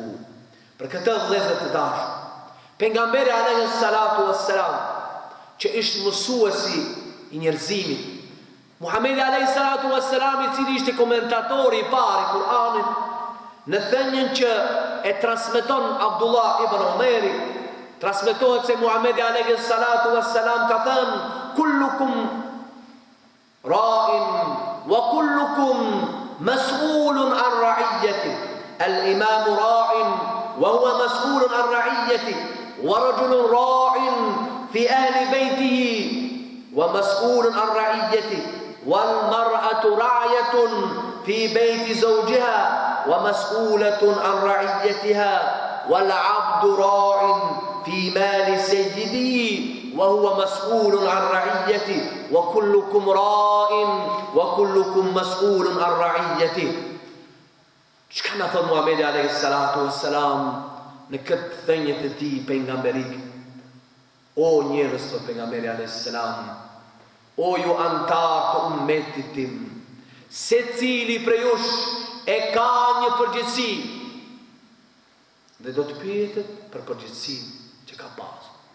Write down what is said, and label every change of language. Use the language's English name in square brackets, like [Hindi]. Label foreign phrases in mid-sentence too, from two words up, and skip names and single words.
[Albanian] Për këtë vëllezër të dashur, pejgamberi [Arabic] عليه الصلاة والسلام, [Albanian] që ishte mësuesi i njerëzimit, Muhamedi [Arabic] عليه الصلاة والسلام, [Albanian] i cili ishte komentatori i parë i Kur'anit, në thënien që e transmeton Abdullah ibn Umeri, transmetohet se Muhamedi [Arabic] عليه الصلاة والسلام [Albanian] ka thënë: [Arabic] كلكم راع وكلكم مسؤول عن رعيته. الإمام راع وهو مسؤول عن رعيته ورجل راع في أهل بيته ومسؤول عن رعيته والمرأة راعية في بيت زوجها ومسؤولة عن رعيتها والعبد راع في مال سيده وهو مسؤول عن رعيته وكلكم راء وكلكم مسؤول عن رعيته. [Albanian] Çka na thon Muhamedi [Arabic] عليه الصلاة والسلام [Albanian] në këtë thënie të tij pejgamberike? O njerëz, thot pejgamberi [Arabic] عليه السلام, [Albanian] o ju antar të ummetit tim, secili prej jush e ka një përgjegjësi dhe do të pyetet për përgjegjësinë që ka pasur.